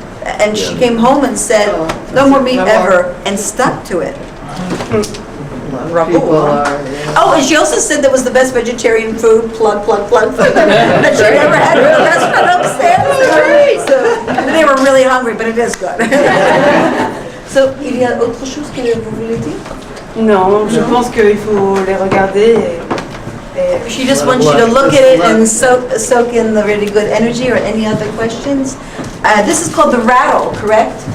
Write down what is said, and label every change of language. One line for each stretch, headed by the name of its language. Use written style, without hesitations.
English: And she came home and said, no more meat ever, and stuck to it. people are. Oh, and she also said that was the best vegetarian food, plug, that she ever had in a restaurant upstairs. So, they were really hungry, but it is good.
French: So, il y a autre chose que vous voulez dire? Non, je pense qu'il faut les regarder.
English: She just wants you to look at it and soak in the really good energy. Or any other questions? This is called the rattle, correct?